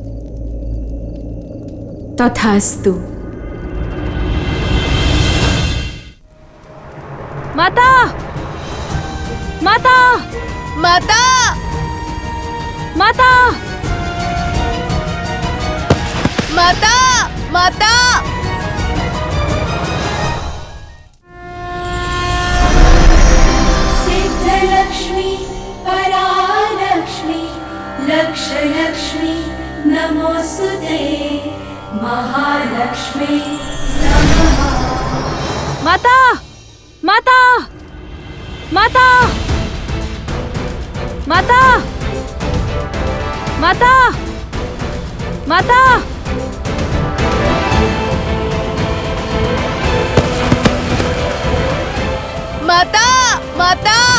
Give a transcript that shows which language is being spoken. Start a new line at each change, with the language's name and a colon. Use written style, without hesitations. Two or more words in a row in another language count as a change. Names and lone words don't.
Bangla: তথাস্তু। মাতা, মাতা, মাতা, মাতা, মাতা, মাতা।
Sanskrit: सिद्धलक्ष्मी परालक्ष्मी लक्षलक्ष्मी नमोस्तुते महालक्ष्मी नमः।
Bangla: মাতা, মাতা, মাতা, মাতা, মাতা, মাতা। মাতা, মাতা।